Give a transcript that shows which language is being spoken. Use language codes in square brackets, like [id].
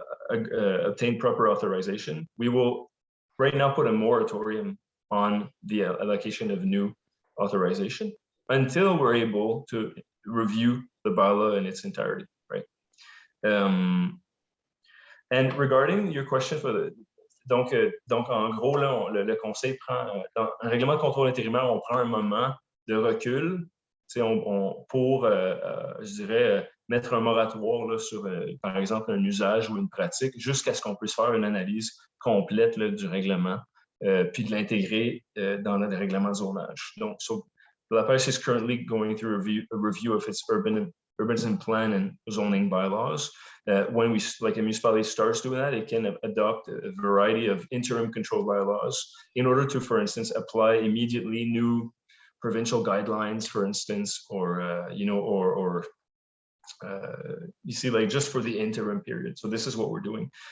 [en] obtain proper authorization, we will right now put a moratorium on the allocation of new authorization until we're able to review the bylaw in its entirety, right? And regarding your question for [fr] donc en gros, là, le conseil prend, dans un règlement de contrôle intérimaire, on prend un moment de recul, pour, je dirais, mettre un moratoire là, sur, par exemple, un usage ou une pratique, jusqu'à ce qu'on puisse faire une analyse complète là, du règlement, puis de l'intégrer dans le règlement de zonage. [en] Donc, La Pêche is currently going through a review of its urbanism plan and zoning bylaws. When a municipality starts doing that, it can adopt a variety of interim control bylaws in order to, for instance, apply immediately new provincial guidelines, for instance, or you know, or you see, like just for the interim period. So this is what we're doing.